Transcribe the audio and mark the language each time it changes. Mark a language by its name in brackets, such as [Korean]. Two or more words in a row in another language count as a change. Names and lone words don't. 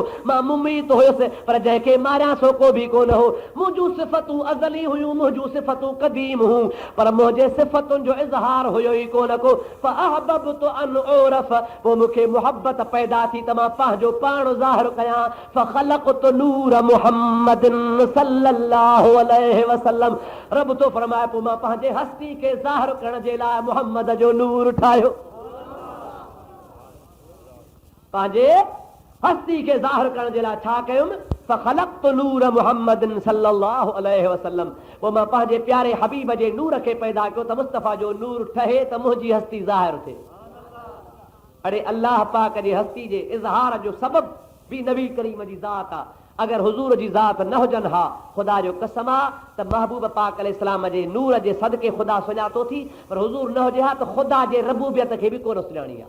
[Sindhi] मां मुमीत हुयुसि, पर जंहिंखे मारियां सो को बि कोन हो। मुंहिंजूं सिफ़तूं अज़ली हुयूं, मुंहिंजूं सिफ़तूं क़दीम हूं, पर मुंहिंजे सिफ़तुनि जो इज़हार हुयो ई कोन को। [Arabic] فأحببت أن أعرف, [Sindhi] पोइ मूंखे मुहबत पैदा थी त मां पंहिंजो पाण ज़ाहिर कयां। [Arabic] فخلقت نور محمد صلى الله عليه وسلم, [Sindhi] रब तो फरमाए पोइ मां पंहिंजे हस्ती खे ज़ाहिर करण जे लाइ मुहम्मद जो नूर ठाहियो। पंहिंजे हस्ती खे ज़ाहिर करण जे लाइ छा कयुमि? [Arabic] فخلقت نور محمد صلى الله عليه وسلم, [Sindhi] पोइ मां पंहिंजे प्यारे हबीब जे नूर खे पैदा कयो त मुस्तफ़ा जो नूर ठहे त मुंहिंजी हस्ती ज़ाहिर थिए। अड़े अल्लाह पाक जी हस्ती जे इज़हार जो सबब बि नबी करीम जी ज़ात आहे। अगर हुजूर जी ज़ात न हुजनि हा, ख़ुदा जो कसम आहे त महबूब पाक अलैहिस्सलाम जे नूर जे सदके ख़ुदा सुञातो थी, पर हुजूर न हुजे हा त ख़ुदा जे रबूबियत खे बि कोन सुञाणी आहे।